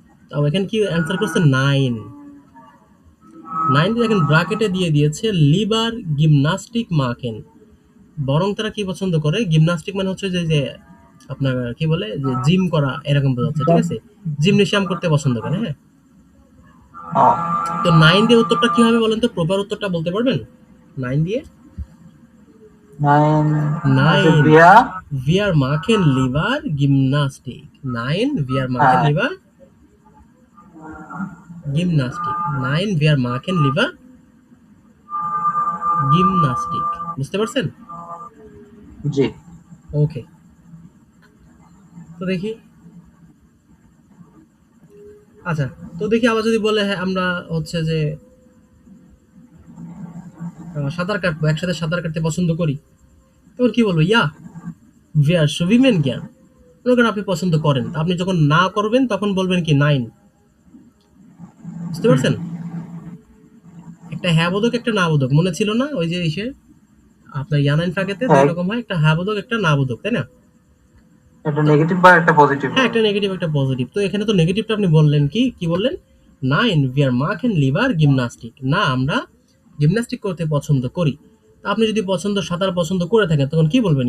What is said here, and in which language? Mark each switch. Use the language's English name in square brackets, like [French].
[Bangla] তাও এখানে কি অ্যান্সার করছে নাইন। নাইন দেখেন ব্র্যাকেটে দিয়ে দিয়েছে লিবার জিমনাস্টিক মাকেন, বরং তারা কি পছন্দ করে, জিমনাস্টিক মানে হচ্ছে যে যে আপনার কি বলে যে জিম করা এরকম বোঝাচ্ছে, ঠিক আছে? জিমনেশিয়াম করতে পছন্দ করে, হ্যাঁ। ও, তো নাইন দিয়ে উত্তরটা কি হবে বলেন তো, প্রপার উত্তরটা বলতে পারবেন নাইন দিয়ে? নাইন নাইন বিয়া [German] wir machen lieber Gymnastik. Nein, wir machen [Bangla] হ্যাঁ। [German] lieber Gymnastik. Nein, wir machen lieber Gymnastik. [Bangla] বুঝতে পারছেন? জি। ওকে, তো দেখি। আচ্ছা, তো দেখি আবার যদি বলে হ্যাঁ আমরা হচ্ছে যে সাঁতার কাটবো, একসাথে সাঁতার কাটতে পছন্দ করি, তখন কি বলবো? ইয়া, [German] wir schwimmen gern। [Bangla] মনে করেন আপনি পছন্দ করেন, আপনি যখন না করবেন তখন বলবেন কি নাইন। বুঝতে হুম, পারছেন? একটা হ্যাঁ বোধক একটা না বোধক মনে ছিল না ওই যে ইসে আপনার ইয়ানাইন ফ্রাগেতে দুই হ্যাঁ, রকম হয়, একটা হ্যাঁ বোধক একটা না বোধক, তাই না? একটা নেগেটিভ বা একটা পজিটিভ হ্যাঁ, হবে। একটা নেগেটিভ একটা পজিটিভ। তো এখানে তো নেগেটিভটা আপনি বললেন কি? কি বললেন? [German] নাইন wir machen lieber Gymnastik। [Bangla] না, আমরা জিমন্যাস্টিক করতে পছন্দ করি। তো আপনি যদি সাঁতার পছন্দ করে থাকেন তখন কি বলবেন?